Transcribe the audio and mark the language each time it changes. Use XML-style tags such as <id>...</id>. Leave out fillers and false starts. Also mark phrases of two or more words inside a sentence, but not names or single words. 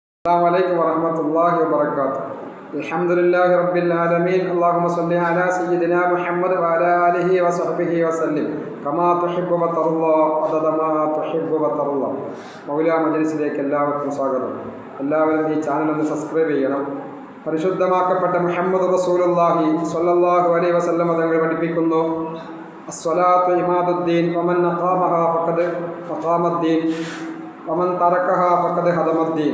<ar>السلام عليكم ورحمة الله وبركاته. الحمد لله رب العالمين. اللهم صل على سيدنا محمد وعلى آله وصحبه وسلم كما تحب وترضى عدد ما تحب وترضى.</ar> <ml>മൗല മജ്‌ലിസിലേക്ക് എല്ലാവർക്കും സ്വാഗതം. എല്ലാവരും ഈ ചാനൽ ഒന്ന് സബ്സ്ക്രൈബ് ചെയ്യണം. പരിശുദ്ധമാക്കപ്പെട്ട മുഹമ്മദ് റസൂലുള്ളാഹി</ml> <ar>صلى الله عليه وسلم</ar> <ml>തങ്ങൾ പഠിപ്പിക്കുന്നു,</ml> <ar>الصلاة عماد الدين ومن أقامها فقد أقام الدين ومن تركها فقد هدم الدين.</ar>